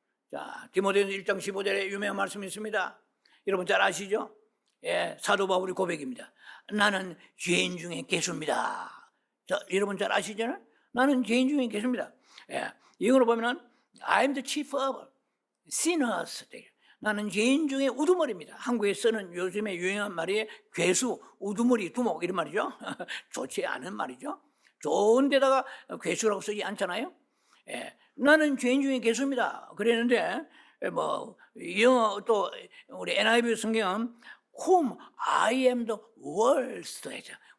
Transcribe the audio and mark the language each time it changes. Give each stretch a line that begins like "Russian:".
Korean: 자, 디모데전서 1장 15절에 유명한 말씀이 있습니다. 여러분 잘 아시죠? 사도 바울의 고백입니다. 나는 죄인 중에 개수입니다. 자, 여러분 잘 아시잖아요? 나는 죄인 중에 개수입니다. 이거로 보면
English: I am the chief of sinners.
Korean: 나는 죄인 중에 우두머리입니다. 한국에 쓰는 요즘에 유행한 말이 괴수, 우두머리, 두목 이런 말이죠. 좋지 않은 말이죠. 좋은 데다가 괴수라고 쓰지 않잖아요. 나는 죄인 중에 괴수입니다. 그랬는데 영어 또 우리 NIV 성경은
English: whom I am the worst
Korean: 했죠.